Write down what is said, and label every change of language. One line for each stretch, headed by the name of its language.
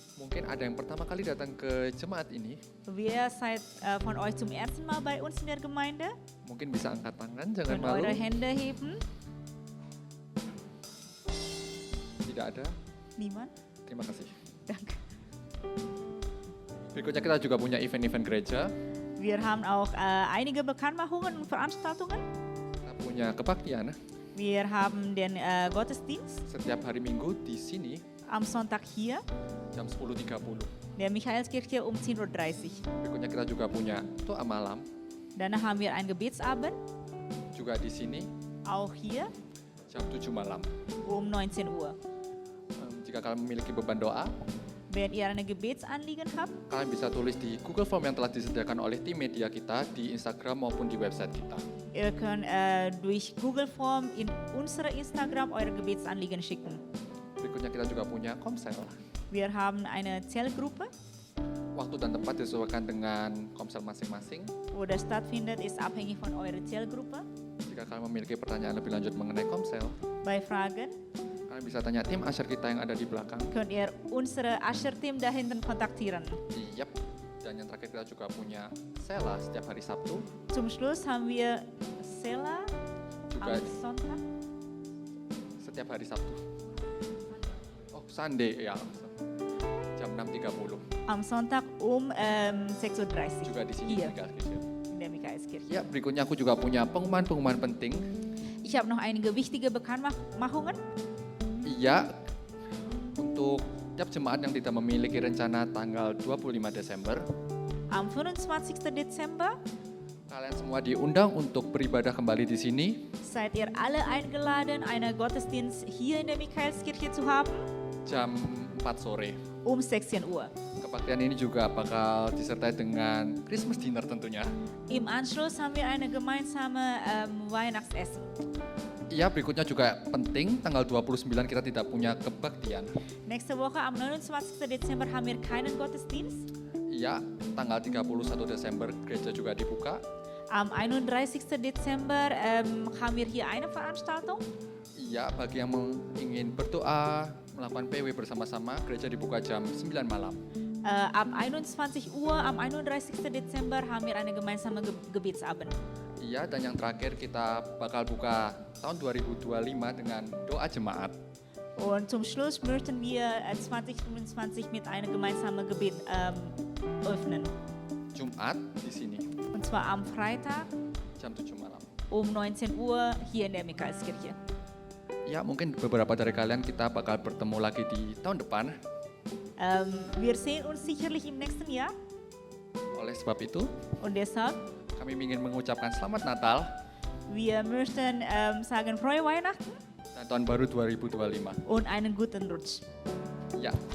Indonesian: mungkin ada yang pertama kali datang ke jemaat ini,
German: Wer seid von euch zum ersten Mal bei uns in der Gemeinde?
Indonesian: mungkin bisa angkat tangan, jangan
German: Könnt
Indonesian: malu.
German: eure Hände heben.
Indonesian: Tidak ada,
German: Niemand?
Indonesian: terima kasih.
German: Danke.
Indonesian: Berikutnya kita juga punya event-event gereja,
German: Wir haben auch einige Bekanntmachungen und Veranstaltungen.
Indonesian: kita punya kebaktian
German: Wir haben den Gottesdienst
Indonesian: setiap hari Minggu di sini
German: am Sonntag hier,
Indonesian: jam 10.30.
German: der Michaelskirche um 10.30 Uhr.
Indonesian: Berikutnya kita juga punya doa malam,
German: Danach haben wir einen Gebetsabend,
Indonesian: juga di sini
German: auch hier
Indonesian: jam 7 malam.
German: um 19 Uhr.
Indonesian: Jika kalian memiliki beban doa,
German: Wenn ihr eine Gebetsanliegen habt,
Indonesian: kalian bisa tulis di Google Form yang telah disediakan oleh tim media kita di Instagram maupun di website kita.
German: ihr könnt durch Google Form in unsere Instagram eure Gebetsanliegen schicken.
Indonesian: Berikutnya kita juga punya komsel.
German: Wir haben eine Zellgruppe,
Indonesian: Waktu dan tempat disesuaikan dengan komsel masing-masing.
German: wo das stattfindet, ist abhängig von eurer Zellgruppe.
Indonesian: Jika kalian memiliki pertanyaan lebih lanjut mengenai komsel,
German: Bei Fragen
Indonesian: kalian bisa tanya tim Asher kita yang ada di belakang.
German: könnt ihr unsere Asher-Team da hinten kontaktieren.
Indonesian: Yap. Dan yang terakhir kita juga punya Sela setiap hari Sabtu.
German: Zum Schluss haben wir Sela
Indonesian: Juga
German: am Sonntag.
Indonesian: setiap hari Sabtu. Oh, Sunday ya. Jam 6.30.
German: Am Sonntag um 6.30 Uhr
Indonesian: Juga di sini Iya. di Michaelskirche.
German: in der Michaelskirche.
Indonesian: Ya, berikutnya aku juga punya pengumuman-pengumuman penting.
German: Ich habe noch einige wichtige Bekanntmachungen.
Indonesian: Iya, untuk tiap jemaat yang tidak memiliki rencana tanggal 25 Desember,
German: Am 25. Dezember
Indonesian: kalian semua diundang untuk beribadah kembali di sini
German: seid ihr alle eingeladen, einen Gottesdienst hier in der Michaelskirche zu haben
Indonesian: jam 4 sore.
German: um 16 Uhr.
Indonesian: Kebaktian ini juga bakal disertai dengan
English: Christmas dinner
Indonesian: tentunya.
German: Im Anschluss haben wir eine gemeinsame Weihnachtsessen.
Indonesian: Iya, berikutnya juga penting, tanggal 29 kita tidak punya kebaktian.
German: Nächste Woche am 29. Dezember haben wir keinen Gottesdienst.
Indonesian: Iya, tanggal 31 Desember gereja juga dibuka.
German: Am 31. Dezember haben wir hier eine Veranstaltung.
Indonesian: Iya, bagi yang ingin berdoa, melakukan PW bersama-sama, gereja dibuka jam 9 malam.
German: Ab 21 Uhr am 31. Dezember haben wir eine gemeinsame Gebetsabend.
Indonesian: Iya, dan yang terakhir kita bakal buka tahun 2025 dengan doa jemaat.
German: Und zum Schluss möchten wir 2025 mit einem gemeinsamen Gebet öffnen.
Indonesian: Jumat di sini,
German: Und zwar am Freitag
Indonesian: jam 7 malam.
German: um 19 Uhr hier in der Michaelskirche.
Indonesian: Ya, mungkin beberapa dari kalian kita bakal bertemu lagi di tahun depan.
German: Wir sehen uns sicherlich im nächsten Jahr.
Indonesian: Oleh sebab itu,
German: Und deshalb,
Indonesian: kami ingin mengucapkan selamat Natal
German: wir möchten sagen frohe Weihnachten
Indonesian: dan tahun baru 2025.
German: und einen guten Rutsch.
Indonesian: Ya.